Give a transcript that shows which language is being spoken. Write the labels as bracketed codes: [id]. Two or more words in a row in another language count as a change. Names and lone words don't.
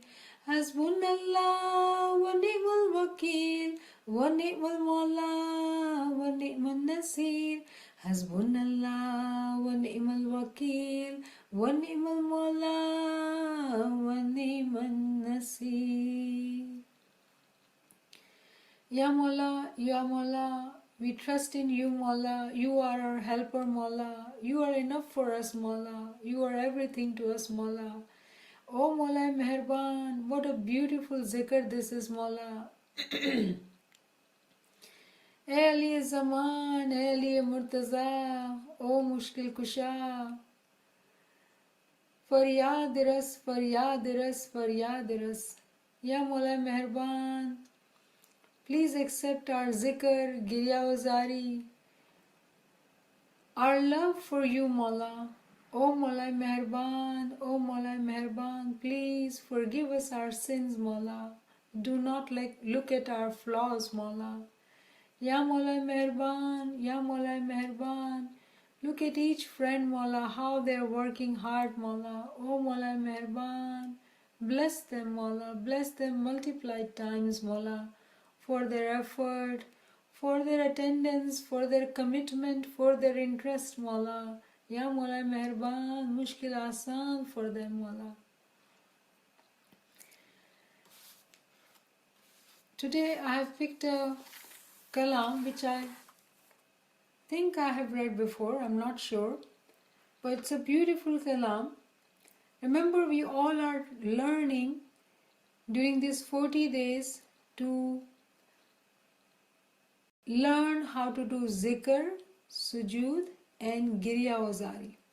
[ar] حسبنا الله ونعم الوكيل ونعم المولى ونعم النصير. حسبنا الله ونعم الوكيل ونعم المولى ونعم النصير. یا مولا, [en] we trust in you, Mawla. You are our helper, Mawla. You are enough for us, Mawla. You are everything to us, Mawla. Oh Mawla Meherban, what a beautiful zikr this is, Mawla. [ur] اے علی زمان اے علی مرتضی او مشکل کشا فریاد رس فریاد رس فریاد رس. یا مولا مہربان, [en] please accept our zikr, Girya Wazari, our love for you, Mawla. O Mawla Meherban, please forgive us our sins, Mawla. Do not look at our flaws, Mawla. [ur] یا مولا مہربان, [en] look at each friend, Mawla, how they are working hard, Mawla. O Mawla Meherban, bless them, Mawla, bless them multiplied times, Mawla, for their effort, for their attendance, for their commitment, for their interest, Mawla. [ur] یا مولا مہربان, مشکل آسان [en] for them, Mawla. Today I have picked a kalam which I think I have read before, I'm not sure, but it's a beautiful kalam. Remember, we all are learning during these 40 days to learn how to do zikr, sujood and Girya Wazari.